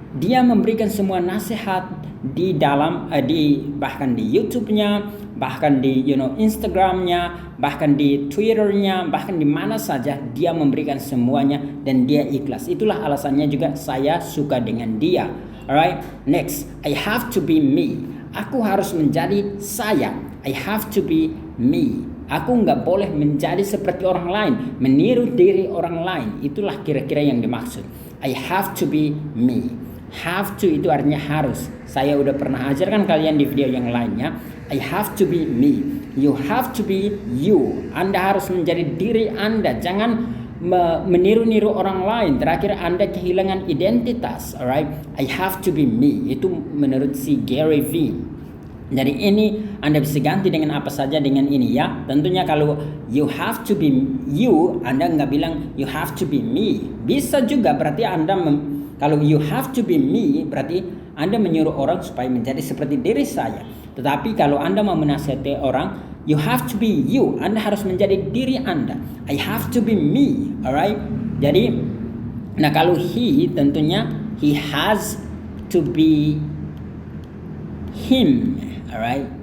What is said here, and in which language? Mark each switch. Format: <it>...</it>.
<id>Dia memberikan semua nasihat di dalam bahkan di YouTube-nya, bahkan di Instagram-nya, bahkan di Twitter-nya, bahkan di mana saja dia memberikan semuanya dan dia ikhlas. Itulah alasannya juga saya suka dengan dia.</id> <en>Alright, next, I have to be me.</en> <id>Aku harus menjadi saya.</id> <en>I have to be me.</en> <id>Aku nggak boleh menjadi seperti orang lain, meniru diri orang lain. Itulah kira-kira yang dimaksud.</id> <en>I have to be me.</en> <id>Have to itu artinya harus. Saya udah pernah ajarkan kalian di video yang lainnya.</id> <en>I have to be me. You have to be you.</en> <id>Anda harus menjadi diri Anda. Jangan meniru-niru orang lain. Terakhir Anda kehilangan identitas.</id> <en>Alright, I have to be me.</en> <id>Itu menurut si Gary V. Jadi ini Anda bisa ganti dengan apa saja dengan ini ya. Tentunya kalau</id> <en>you have to be you,</en> <id>Anda nggak bilang</id> <en>you have to be me.</en> <id>Bisa juga berarti Anda kalau</id> <en>you have to be me</en> <id>berarti Anda menyuruh orang supaya menjadi seperti diri saya. Tetapi kalau Anda mau menasihati orang,</id> <en>you have to be you.</en> <id>Anda harus menjadi diri Anda.</id> <en>I have to be me, alright?</en> <id>Jadi, nah kalau</id> <en>he tentunya he has to be him, alright?</en>